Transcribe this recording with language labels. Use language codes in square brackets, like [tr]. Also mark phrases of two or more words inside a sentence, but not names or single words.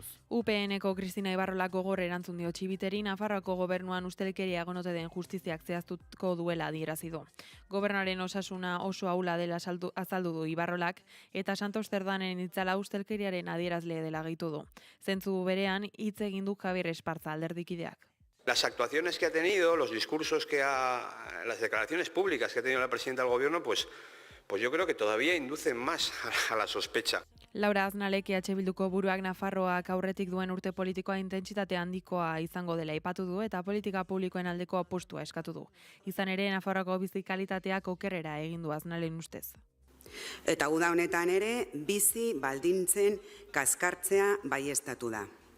[eu] UPN-eko Kristina Ibarrolak gogor erantzun dio Txibiteri, Nafarroako gobernuan ustelkeria egonote den justiziak zehaztuko duela adierazi du. Gobernuaren osasuna oso ahula dela azaldu du Ibarrolak eta Santos Cerdanen itzala ustelkeriaren adierazle dela gehitu du. Zentzu berean hitz egin du Javier Esparza alderdikideak. [es] Las actuaciones que ha tenido, los discursos las declaraciones públicas que ha tenido la presidenta del gobierno, pues yo creo que todavía inducen más a la sospecha. [eu] Laura Aznalek EH Bilduko buruak Nafarroak aurretik duen urte politikoa intentsitate handikoa izango dela aipatu du eta politika publikoen aldeko apostua eskatu du. Izan ere, Nafarroako bizi kalitateak okerrera egin du Aznalen ustez. Eta uda honetan ere, bizi baldintzen kaskartzea baieztatu da.